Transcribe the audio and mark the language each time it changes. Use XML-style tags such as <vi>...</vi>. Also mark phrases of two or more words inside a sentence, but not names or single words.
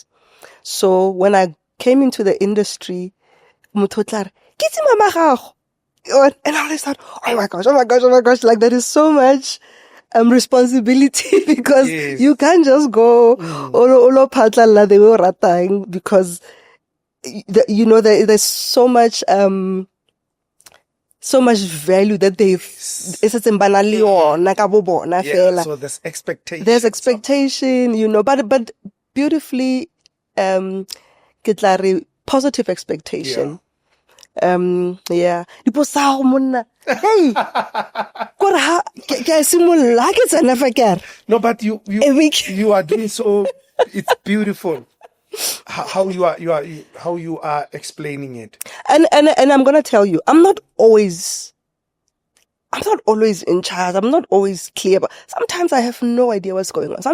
<en>So when I came into the industry, and I always thought, oh my gosh, like that is so much responsibility because you can't just go because there's so much value that so there's expectation. There's expectation, but beautifully positive expectation. Yeah.</en> <tn>Diposao monna. Hey. Kore ha ke a simolla ha ke tsena fa ke re.</tn> <en>No, but you A week. you are doing so. It's beautiful how you are explaining it. And I'm gonna tell you, I'm not always in charge. I'm not always clear, but sometimes I have no idea what's going on.</en>